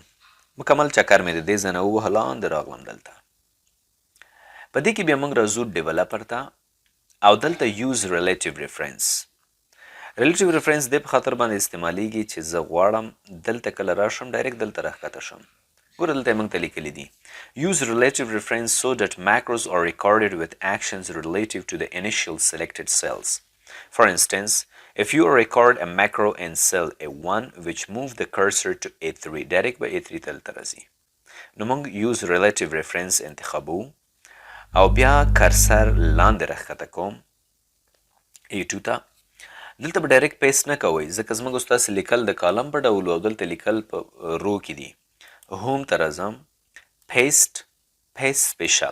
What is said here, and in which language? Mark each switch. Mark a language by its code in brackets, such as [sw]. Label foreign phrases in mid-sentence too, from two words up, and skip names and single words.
[ps] مکمل چکر مې د دې ځای نه ووهه لاندې راغلم دلته. په دې کې بیا موږ راځو ډیولپر ته او دلته [en] use relative reference. relative reference [ps] دې په خاطر باندې استعمالیږي چې زه غواړم دلته کله راشم ډایرکټ دلته راښکته شم. ګوره دلته یې موږ ته لیکلي دي [en] use relative reference so that macros are recorded with actions relative to the initial selected cells. For instance, if you record a macro in cell A1 which move the cursor to A3 direct by A3 [ps] دلته راځي. نو موږ [en] use relative reference [ps] انتخابو او بیا کرسر لاندې راښکته کوم A2 ته. دلته به ډایرکټ پیسټ نه کوئ ځکه زموږ ستاسې لیکل د کالم په ډول او دلته لیکل په رو کې دي. هوم ته راځم [en] paste special.